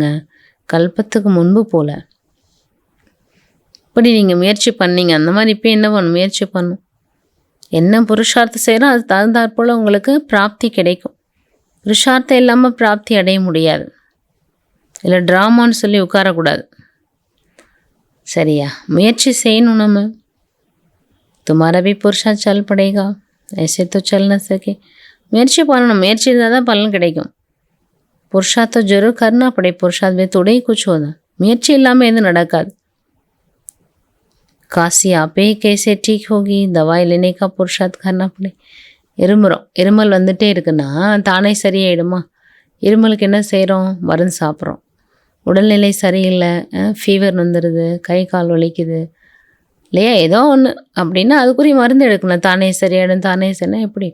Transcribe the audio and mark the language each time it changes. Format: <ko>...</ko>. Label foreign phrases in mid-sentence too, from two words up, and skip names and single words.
<ta>கல்பத்துக்கு முன்பு போல் இப்படி நீங்கள் முயற்சி பண்ணீங்க, அந்த மாதிரி இப்போ என்ன பண்ணணும், முயற்சி பண்ணணும். என்ன புருஷார்த்தம் செய்கிறோம் அது தகுந்தாற்போல் உங்களுக்கு பிராப்தி கிடைக்கும். புருஷார்த்தம் இல்லாமல் பிராப்தி அடைய முடியாது. இல்லை ட்ராமான்னு சொல்லி உட்காரக்கூடாது, சரியா? முயற்சி செய்யணும்.</ta> <hi>நம்ம तुम्हारा भी पुरुषार्थ चल पड़ेगा, ऐसे तो चल ना सके.</hi> <ta>முயற்சி பண்ணணும், முயற்சி இருந்தால் தான் பலன் கிடைக்கும்.</ta> <hi>पुरुषार्थ तो जरूर करना पड़े, पुरुषार्थ में थोड़े ही कुछ होना.</hi> <ta>முயற்சி இல்லாமல் எதுவும் நடக்காது.</ta> <hi>काशी आपे कैसे ठीक होगी, दवाई लेने का पुरुषार्थ करना पड़े.</hi> <ta>இருமல் வந்துட்டே இருக்குன்னா தானே சரியாயிடுமா? இருமலுக்கு என்ன செய்கிறோம், மருந்து சாப்பிட்றோம். உடல்நிலை சரியில்லை, ஃபீவர் வந்துடுது, கை கால் வலிக்குது இல்லையா, ஏதோ ஒன்று அப்படின்னா அதுக்குரிய மருந்து எடுக்கணும். தானே சரியாயிடும், தானே சரினா எப்படி?</ta>